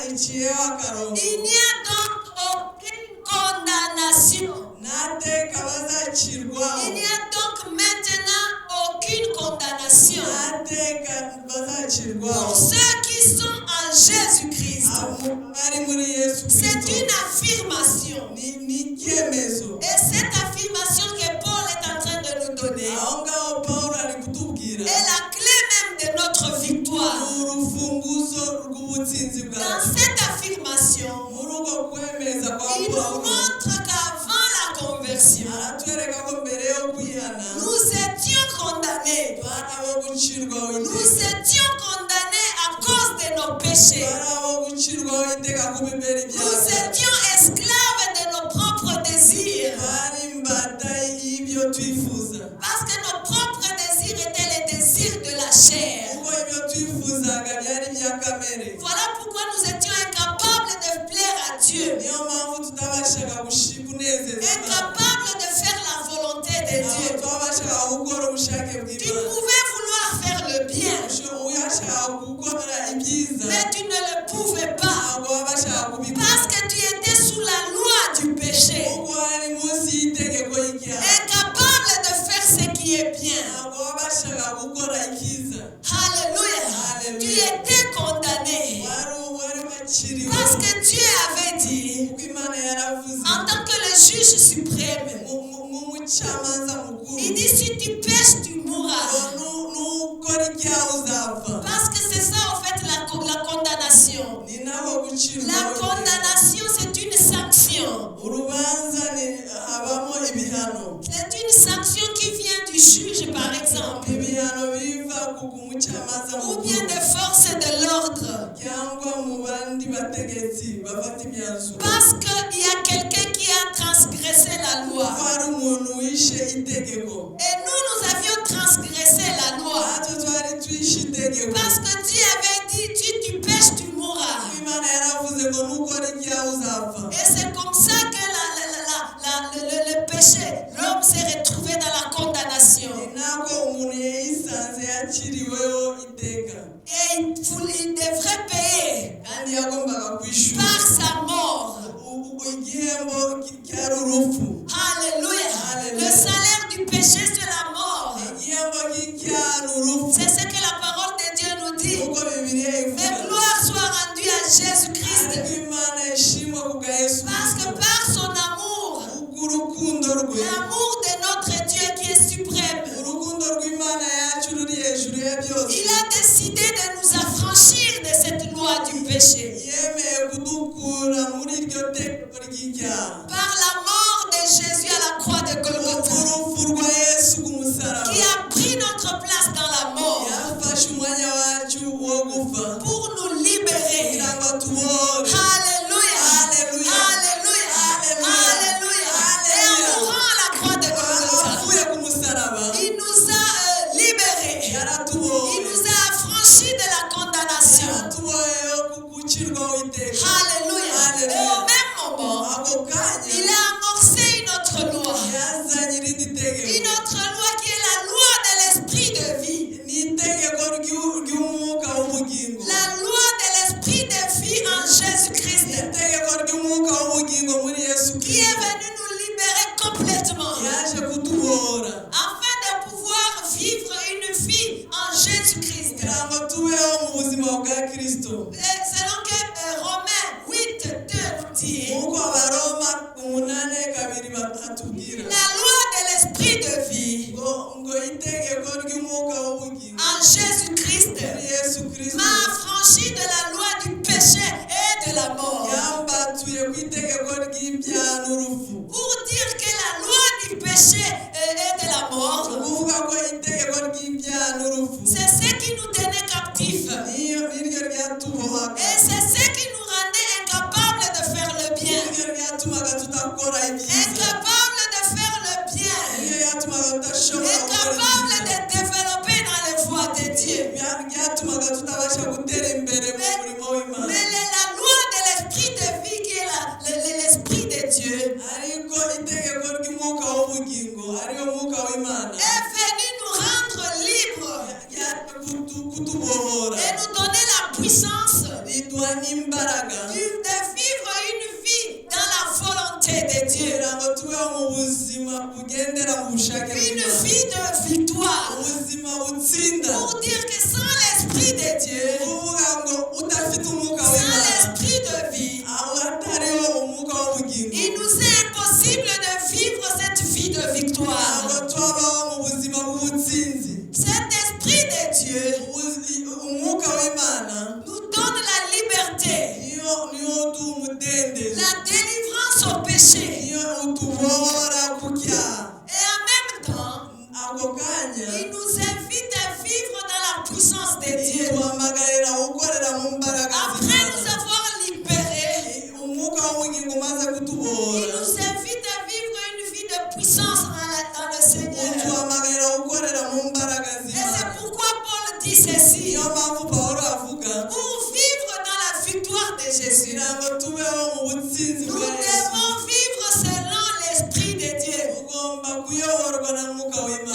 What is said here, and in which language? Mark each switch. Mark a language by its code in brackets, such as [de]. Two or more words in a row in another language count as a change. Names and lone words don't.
[rw] baciyeho akarongo [fr] Il n'y a donc aucune condamnation. [rw] n'ateka bazacirwaho [fr] Il n'y a donc maintenant aucune condamnation [rw] n'ateka [fr] pour [rw] bazacirwaho [fr] ceux qui sont en Jésus-Christ. [rw] bari muri Yesu [fr] C'est [rw] Kristo [fr] une affirmation. [rw] ni icyemezo [fr] Et cette affirmation que Paul est en train de nous donner [rw] aho ngaho Pawulo ari kutubwira [fr] est la clé même de notre victoire. [rw] urufunguzo rw'ubutsinzi [fr] Dans [rw] bwacu [fr] cette affirmation, [rw] muri uko kwemeza kwa [fr] il nous [rw] Pawulo [fr] montre qu'avant la conversion, [rw] aratwereka ko mbere yo kwihana [fr] nous étions condamnés. [rw] bari abo gucirwaho [fr] Nous [rw] iteka [fr] étions condamnés à cause de nos péchés. [rw] bari abo gucirwaho iteka ku bibera [fr] Nous [rw] ibyaha [fr] étions esclaves de nos propres désirs. [rw] bari imbata y'ibyo twifuza [fr] Parce que nos propres désirs étaient les désirs de la chair. [rw] kuko ibyo twifuzaga byari ibya kamere [fr] Voilà pourquoi nous étions incapables de plaire à Dieu. [rw] niyo mpamvu tutabashaga kunezeza Imana [fr] Incapables de faire la volonté de Dieu. [rw] twabashaga gukora ubushake [fr] Tu [rw] bw'Imana [fr] pouvais vouloir faire le bien, [rw] uyashaka gukora ibyiza [fr] mais tu ne le pouvais pas. [rw] ntabwo wabashaga kubikora [fr] Parce que tu étais sous la loi du péché. [rw] kuko wari munsi y'itegeko y'icyaha [fr] Incapable de faire ce qui est bien. [rw] ntabwo wabashaga gukora icyiza [fr] Alléluia. Tu étais condamné. [rw] wari wakiriwe [fr] Parce que Dieu avait dit, [rw] kuko Imana yaravuze [fr] en tant que le juge suprême, [rw] nk'umucamanza mukuru [fr] il dit si tu pèches, tu mourras. [rw] nukora icyaha uzapfa [fr] Parce que c'est ça en fait la condamnation. [rw] ni naho gucirwa [fr] La condamnation, c'est une sanction. [rw] urubanza habamo ibihano [fr] C'est une sanction qui vient du juge, par exemple, [rw] ibihano biva ku mucamanza [fr] ou [rw] mukuru [fr] bien des forces de l'ordre. [rw] cyangwa mu bandi bategetsi bafata imyanzuro [fr] Parce qu'il y a quelqu'un qui a transgressé la loi. [rw] ko hari umuntu wishe itegeko [fr] Et nous avions transgressé la loi. [rw] natwe twari twishe itegeko [fr] Parce que Dieu avait dit, tu pèches, tu mourras. [rw] Imana yaravuze ngo nukora icyaha uzapfa [fr] Et c'est comme ça que le péché, l'homme s'est retrouvé dans la condamnation. [rw] ni nako umuntu yayisanze yakiriweho iteka [fr] Et il devrait payer [rw] kandi yagombaga kwishyura [fr] par sa mort. [rw] igihembo cyari urupfu [fr] Alléluia. Alléluia. Le salaire du péché, c'est la mort. [rw] igihembo cyari urupfu [fr] C'est ce que la parole de Dieu nous dit. [rw] kuko Bibiliya [fr] Mais [rw] ivuga [fr] gloire soit rendue à Jésus-Christ. [rw] ariko Imana ishimwe ku bwa Yesu [fr] Parce que [rw] Kristo [fr] par son amour, [rw] kubw'urukundo rwe [fr] l'amour de notre Dieu qui est suprême, [rw] urukundo rw'Imana yacu ruri hejuru ya byose [fr] il a décidé de nous affranchir de cette loi du péché. [rw] yemeye kudukura muri iryo tegeko ry'icyaha [fr] Par la mort de Jésus à la croix de Golgotha, [rw] urupfu rwa Yesu ku musaraba [fr] qui a pris notre place dans la mort [rw] yafashe umwanya wacu wo gupfa [fr] pour nous libérer. [rw] kugira ngo tubohore [fr] Alléluia. Alléluia. Alléluia. Alléluia. Alléluia. Et en mourant à la croix de Golgotha, [rw] avuye ku musaraba [fr] il nous a libérés. Il [rw] yaratubohoye [fr] nous a affranchis de la condamnation. [rw] yaratubohoye gucirwaho iteka [fr] Alléluia. Et Alléluia. au même moment, [rw] ako kanya [fr] il a amorcé une autre loi. [rw] yazanye irindi tegeko [fr] Une autre loi qui est la loi de l'esprit de vie. [rw] ni itegeko ry'umwuka w'ubugingo [fr] La loi de l'esprit de vie en Jésus-Christ. [rw] itegeko ry'umwuka w'ubugingo muri Yesu [fr] Qui est [rw] Kristo [fr] venu nous libérer complètement. [rw] yaje kutubohora [fr] Afin de pouvoir vivre une vie en Jésus-Christ. [rw] kugira ngo tubeho mu buzima bwa Kristo [fr] Et selon que Romains 8:2 nous dit, [rw] nk'uko abaroma 8:2 batubwira [fr] la loi de l'esprit de vie [rw] ngo itegeko ry'umwuka w'ubugingo [fr] en Jésus-Christ [rw] muri Yesu Kristo [fr] m'a affranchi de la loi du péché et de la mort. [rw] yambatuye ku itegeko ry'ibyaha n'urupfu [fr] Pour dire que la loi du péché et de la mort, [rw] ukuvuga ko itegeko ry'ibyaha n'urupfu [fr] c'est ce qui nous tenait captifs. [rw] niryo ryatubohaga [fr] Et c'est ce qui nous rendait incapables de faire le bien. [rw] niryo ryatumaga tutakora ibyiza [fr] Incapables de faire le bien. [rw] niryo ryatumaga tudashobora gukora [fr] Incapables [rw] ibyiza [fr] de développer dans les voies de Dieu. [rw] ryatumaga tutabasha gutera imbere mu murimo w'Imana [fr] Mais la loi de l'esprit de vie qui est l'esprit de Dieu [rw] ariko itegeko ry'umwuka w'ubugingo ariyo mwuka w'Imana [fr] est venu nous rendre libres [rw] kutubohora [fr] et nous donner la puissance [rw] n'imbaraga [fr] de vivre une vie dans la volonté de Dieu, [rw] kugira ngo tubeho mu buzima bugendera mu bushake [fr] une [rw] bw'Imana, [fr] vie de victoire. [rw] ubuzima butsinda, [fr] Pour dire que sans l'Esprit de Dieu, [rw] kuvuga ngo udafite umwuka [fr] sans [rw] w'Imana, [fr] l'Esprit de vie, [rw] aho hatariho umwuka w'ubugingo, [fr] il nous est impossible de vivre cette vie de victoire. [rw] ntabwo twabaho mu buzima bw'ubutsinzi. [fr] Cet Esprit de Dieu [rw] Umwuka w'Imana [fr] nous donne la liberté, [rw] niyo uduha umudendezo, [fr] la délivrance au péché. [rw] niyo utubora ku cyaha. [fr] Et en même temps, [rw] ako kanya [fr] il nous invite à vivre dans la puissance de Dieu. [rw] ituhamagarira gukorera mu mbaraga [fr] Après [rw] z'Imana. [fr] nous avoir libérés, [rw] Umwuka w'ubugingo umaze [fr] il [rw] kutubora [fr] nous invite à vivre une vie de puissance dans le Seigneur. [rw] utuhamagarira gukorera mu mbaraga [fr] Et [rw] z'Imana. [fr] c'est pourquoi Paul dit ceci. [rw] niyo mpamvu Pawulo avuga [fr] Pour vivre dans la victoire de Jésus, [rw] kugira ngo tubeho mu butsinzi [fr] nous [rw] bwa Yesu, [fr] devons vivre selon l'Esprit de Dieu, [rw] tugomba kuyoborwa na mwuka w'Imana,